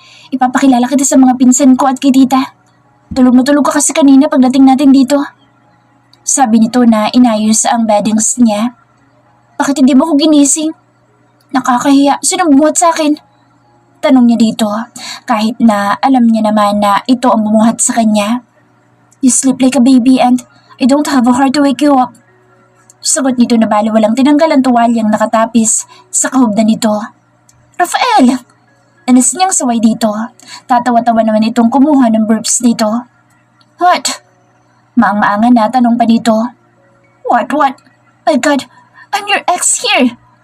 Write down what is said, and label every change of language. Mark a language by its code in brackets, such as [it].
[tl] Ipapakilala kita sa mga pinsan ko at kay tita. Tulog na tulog ka kasi kanina pagdating natin dito. Sabi nito na inayos ang beddings niya. Bakit hindi mo ko ginising? Nakakahiya, sino bumuhat sa akin? Tanong niya dito, kahit na alam niya naman na ito ang bumuhat sa kanya. [en] You sleep like a baby and I don't have a heart to wake you up. [tl] Sagot nito na bali walang tinanggal ang tuwalyang nakatapis sa kahubdan nito. Rafael! Anas niyang saway dito. Tatawa-tawa naman itong kumuha ng burps nito. [en] What? [tl] Maang-maangan na tanong pa dito. [en] What? My God, I'm your ex here.